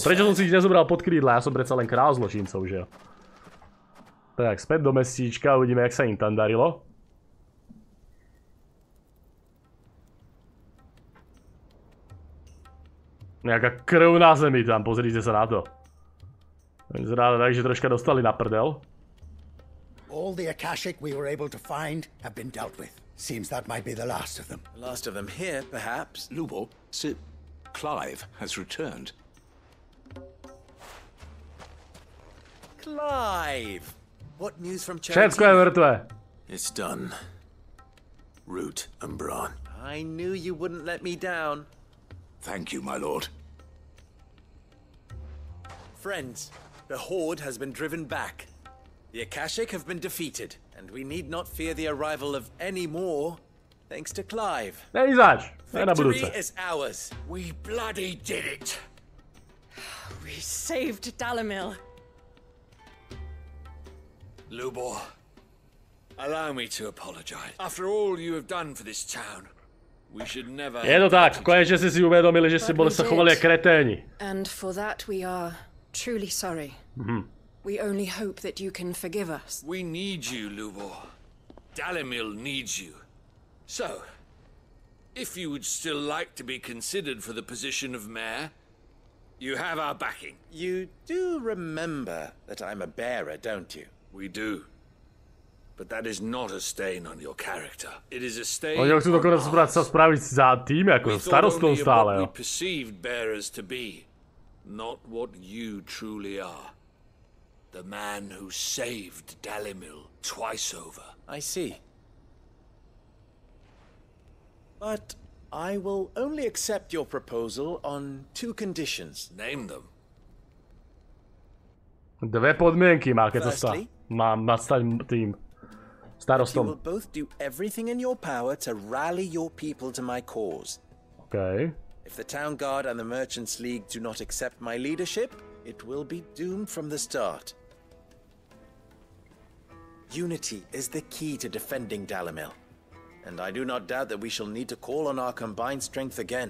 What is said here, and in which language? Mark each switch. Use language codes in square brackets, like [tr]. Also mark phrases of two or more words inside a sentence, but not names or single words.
[sk] Prečo som si ich nezobral pod krídla? Ja som predsa len král zločincov, že jo? Tak, späť do mestíčka, uvidíme, jak sa im tam darilo. Nejaká krv na zemi tam, pozrite sa na to. Vyzerá tak, že troška dostali na prdel. [en] All the Akashic we were able to find have been dealt with. Seems that might be the last of them. The last of them here, perhaps. Lubo, Sir Clive has returned. Clive! What news from [sk] Všetko je mŕtve. [en] It's done. Root and Bran. I knew you wouldn't let me down. Thank you, my lord. Friends, the Horde has been driven back. The Akashic have been defeated, and we need not fear the arrival of any more, thanks to Clive. Victory is ours. We bloody did it. We saved Dalimil. Lubor, allow me to apologize. After all you have done for this town, we should never... [sk] Je to tak, konečne ste si uvedomili, že ste boli sa chovali ako kreténi. [en] And for that we are truly sorry. We only hope that you can forgive us. We need you, Lubor. Dalimil needs you. So, if you would still like to be considered for the position of mayor, you have our backing. You do remember that I'm a bearer, don't you? We do. But that is not a stain on your character. It is a stain [sk] Oni chcú dokonca sa spraviť za tým, ako starostom stále. [en] We perceived bearers to be, not what you truly are. The man who saved Dalimil twice over. I see. But I will only accept your proposal on 2 conditions. Name them. [sk] Dve podmienky má, keď sa má stať tým starostom. [en] You will both do everything in your power to rally your people to my cause. Okay. If the Town Guard and the Merchants League do not accept my leadership, it will be doomed from the start. Unity is the key to defending Dalimil, and I do not doubt that we shall need to call on our combined strength again.